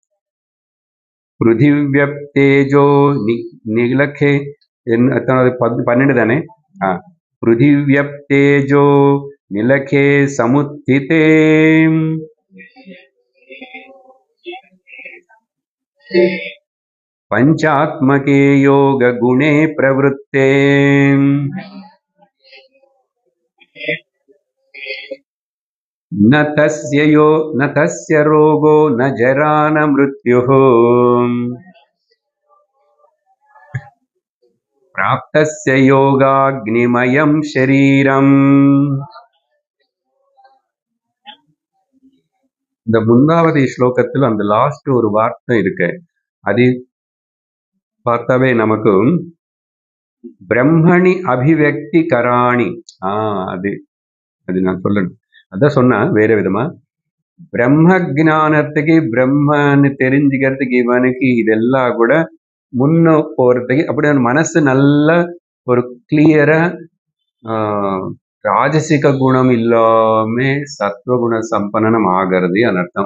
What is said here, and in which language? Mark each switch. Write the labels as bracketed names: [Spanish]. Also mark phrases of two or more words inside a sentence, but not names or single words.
[Sanskrit] पृथ्व्यप्तेजो निलखे [Tamil] என்ன 12 தானே? [Sanskrit] पृथ्व्यप्तेजो निलखे समुत्थिते पञ्चात्मके योग गुणे प्रवृत्ते न तस्य रोगो न जरा न मृत्युः प्राप्तस्य योगाग्निमयं शरीरम्. [Tamil] இந்த 3வது ஸ்லோகத்தில் அந்த லாஸ்ட் ஒரு வார்த்தை இருக்கு, அது பார்த்தாவே நமக்கு [Sanskrit] ब्रह्मणि अभिव्यक्ति कराणि, [Tamil] அது நான் சொல்லணும், அதான் சொன்னா வேற விதமா, பிரம்ம ஜானத்துக்கு பிரம்மன்னு தெரிஞ்சுக்கிறதுக்கு இவனுக்கு இதெல்லாம் கூட முன்ன போறதுக்கு அப்படி மனசு நல்ல ஒரு கிளியரா ராஜசிக குணம் இல்லாம சத்வகுண சம்பன்னனம் ஆகிறது அனர்த்தம்.